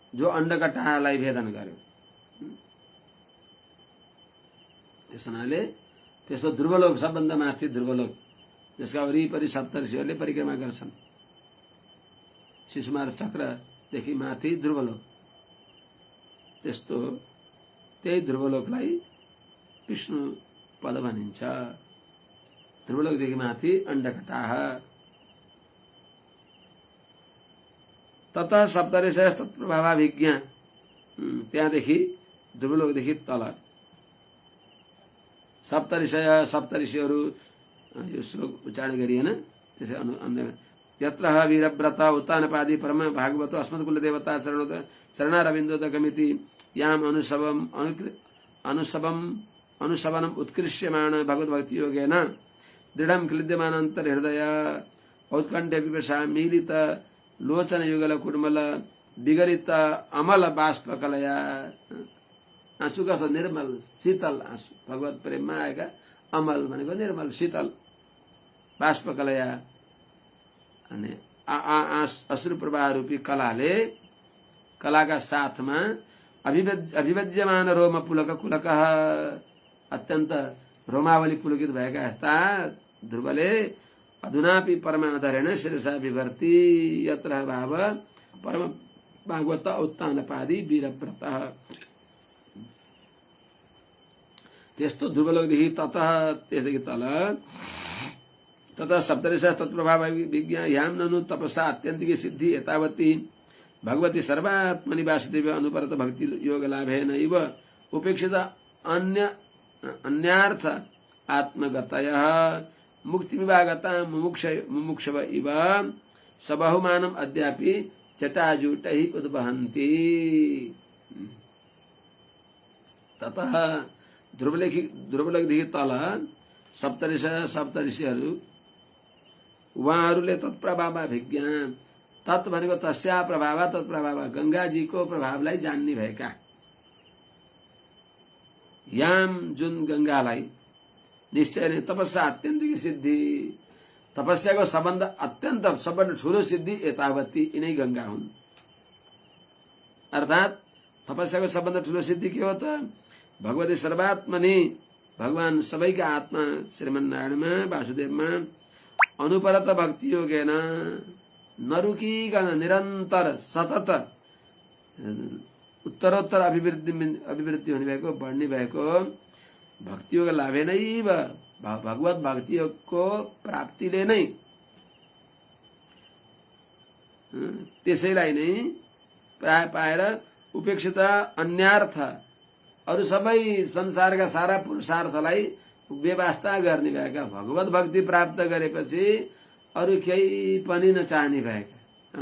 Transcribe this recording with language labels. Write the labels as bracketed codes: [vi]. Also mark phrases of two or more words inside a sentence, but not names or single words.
[ne] जो अन्डकटाहलाई भेदन गर्यो। त्यस हुनाले त्यस्तो ध्रुवलोक, सबभन्दा माथि ध्रुवलोक, जसका वरिपरि सप्तऋषिहरूले परिक्रमा गर्छन्, शिशुमार चक्रदेखि माथि ध्रुवलोक, त्यही ध्रुवलोकलाई विष्णु पद भनिन्छ। ध्रुवलोकदेखि माथि अन्डकटाह। [sa] ततः सप्तऋषय तत्प्रभावाभिज्ञा, [ne] त्यहाँदेखि ध्रुवलोकदेखि तल सप्तऋषिहरू, यो श्लोक उच्चारण गरिएन, त्यसै [sa] अन्य यत्र वीरव्रत उत्तानपादि परम भागवतो अस्मत्कुल देवता चरणारविन्दोदकमिति याम अनुसवनम उत्कृष्यमाण भगवद्भक्ति योगेन दृढ़ क्लिद्यमानन्तर्हृदय औत्कण्ठ्य पिपसा मीलित लोचन युगल कुर्मल विगरित अमल बाष्पकलया। [ne] आँसु का निर्मल शीतल आँसु, भगवत प्रेममा आएका अमल भनेको [sa] निर्मल शीतल बाष्पकलया, [ne] अनि अश्रु प्रवाह रूपी कलाले, कलाका साथमा अभिव्यज्यमान रोम पुलक कुलक, अत्यन्त रोमावली पुलकित भएका यस्ता ध्रुवले [sa] अधुनापि परमाधरेण शिरसा विभर्ति यत्र भाव परम भागवत उत्तानपादि वीरव्रत। [ne] त्यस्तो ध्रुवलोकदेखि त्यसदेखि तल [sa] तथा सप्तऋषय तत्प्रभाव विज्ञा याम ननु तपसा अत्यन्तिकी सिद्धि एतावती भगवती सर्वात्मनि वासुदेव अनुपरत भक्ति योग लाभेन इव उपेक्षित अन्यार्थ आत्मगतयः मुक्तिमिवागता मुमुक्षव इव सबहुमानम अद्यापि जटाजूटैः उद्वहन्ति। [ne] ततः ध्रुवलोकदेखि तल सप्तऋषिहरू उहाँहरूले तत्प्रभाव अभिज्ञा, तत् भनेको तस्या प्रभाव, तत्प्रभाव गंगाजीको प्रभावलाई जान्ने भएका, याम जुन गंगालाई निश्चय नै तपस्या अत्यन्तिक सिद्धि, तपस्याको सबभन्दा अत्यन्त सबभन्दा ठूलो सिद्धि एतावती यिनै गंगा हुन्। अर्थात तपस्याको सबभन्दा ठूलो सिद्धि के हो त? [sa] भगवती सर्वात्मनि, [ne] भगवान सबैका आत्मा श्रीमन्नारायणमा वासुदेवमा [sa] अनुपरत भक्ति योगेन [ne] नरुकिकन निरन्तर सतत उत्तरोत्तर अभिवृद्धि हुने भएको, बढ्ने भएको भक्ति योग लाभे नै भगवत भक्ति योगको प्राप्तिले नै, त्यसैलाई नै प्राय पाएर [sa] उपेक्षित अन्यार्थ, [ne] अरु सबै संसारका सारा पुरुषार्थलाई व्यवस्था गर्ने भएका, भगवत भक्ति प्राप्त गरेपछि अरु केही पनि नचाहने भएका।